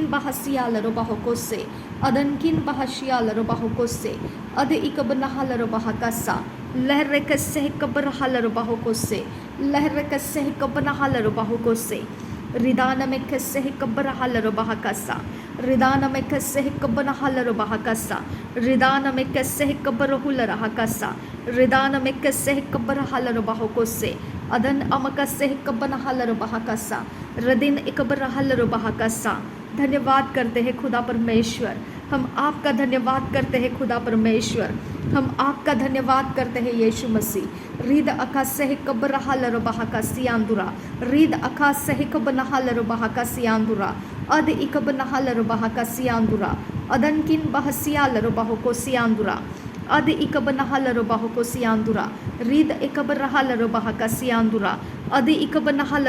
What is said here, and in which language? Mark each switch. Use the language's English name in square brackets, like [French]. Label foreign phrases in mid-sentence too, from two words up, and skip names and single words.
[Hindi] बहसियाल रबहुकोसे अदन किन बहसियाल रबहुकोसे अद इकबनहल रबहकसा लहर कस्से कब्बरहल रबहुकोसे लहर कस्से कब्बनहल रबहुकोसे रिदान में कस्से कब्बरहल रबहकसा रिदान में कस्से कब्बनहल रबहकसा रिदान में कस्से कब्बरहुल रहकसा रिदान में कस्से कब्बरहल रबहुकोसे अदन अमकस्से कब्बनहल रबहकसा रदिन इकब्बरहल रबहकसा। धन्यवाद करते हैं खुदा परमेश्वर, हम आपका धन्यवाद करते हैं खुदा परमेश्वर, हम आपका धन्यवाद करते हैं यीशु मसीह। रीद अका सह कब्रहल रबाह का सियांदुरा रीद अका सह कब्नहल रबाह का सियांदुरा अद इकब्नहल रबाह का सियांदुरा अदन किन बहसियाल रबाह को सियांदुरा अद इकब्नहल रबाह को सियांदुरा रीद इकब्रहल रबाह का सियांदुरा अद इकब्नहल